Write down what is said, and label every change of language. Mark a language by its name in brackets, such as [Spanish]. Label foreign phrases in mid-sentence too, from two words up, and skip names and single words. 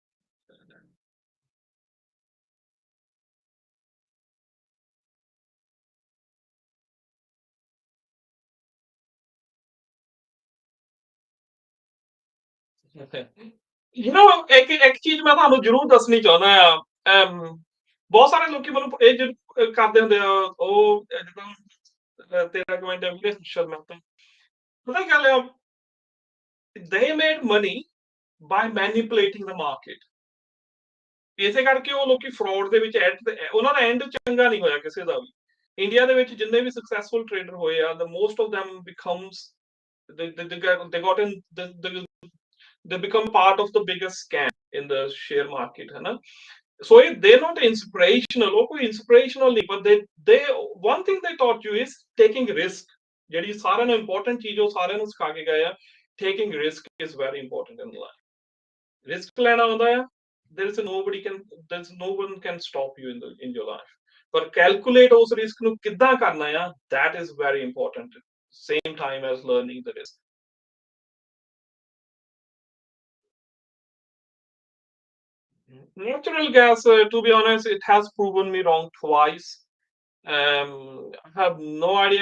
[English] you know [Punjabi] ਇੱਕ ਚੀਜ਼ ਮੈਂ ਤੁਹਾਨੂੰ ਜ਼ਰੂਰ ਦੱਸਣੀ ਚਾਹੁੰਦਾ ਆ ਬਹੁਤ ਸਾਰੇ ਲੋਕੀ ਮੈਨੂੰ ਇਹ ਕਰਦੇ ਹੁੰਦੇ ਆ ਉਹ ਜਿੱਦਾਂ ਤੇਰਾ ਕਮੈਂਟ ਹੈ ਵੀਰੇ ਸ਼ਰਮਾ ਤੋਂ ਪਤਾ ਕੀ ਗੱਲ ਆ [English] they made money by manipulating the market [Punjabi] ਇਸੇ ਕਰਕੇ ਉਹ ਲੋਕੀ ਫਰਾਡ ਦੇ ਵਿੱਚ ਐਡ ਉਹਨਾਂ ਦਾ ਐਂਡ ਚੰਗਾ ਨਹੀਂ ਹੋਇਆ ਕਿਸੇ ਦਾ ਵੀ ਇੰਡੀਆ ਦੇ ਵਿੱਚ ਜਿੰਨੇ ਵੀ ਸਕਸੈਸਫੁਲ ਟ੍ਰੇਡਰ ਹੋਏ ਆ [English] the most of them becomes they got in they become part of the biggest scam in the share market [Hindi] है ना [English] so they're not inspirational or कोई inspirational नहीं but they one thing they taught you is taking risk [Punjabi] ਜਿਹੜੀ ਸਾਰਿਆਂ ਨੂੰ important ਚੀਜ਼ ਉਹ ਸਾਰਿਆਂ ਨੂੰ ਸਿਖਾ ਕੇ ਗਏ ਆ [English] taking risk is very important in life risk [Punjabi] ਲੈਣਾ ਆਉਂਦਾ ਆ [English] there is nobody can there's no one can stop you in your life but calculate ਉਸ risk [Punjabi] ਨੂੰ ਕਿੱਦਾਂ ਕਰਨਾ ਆ [English] that is very important same time as learning the risk natural gas to be honest it has proven me wrong twice I have no idea.